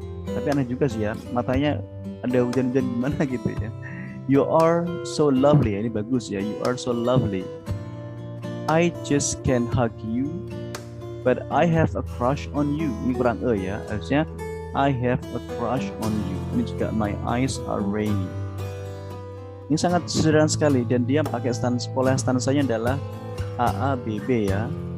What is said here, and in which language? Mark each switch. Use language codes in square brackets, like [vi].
[id] Tapi aneh juga sih matanya ada hujan-hujan gimana gitu ya. [en] You are so lovely. [id] Ini bagus ya. [en] You are so lovely. I just can't hug you, but I have a crush on you. [id] Ini kurang ya. Harusnya [en] I have a crush on you. [id] Ini juga [en] my eyes are rainy. [id] Ini sangat sederhana sekali dan dia pakai pola stansanya adalah AABB ya.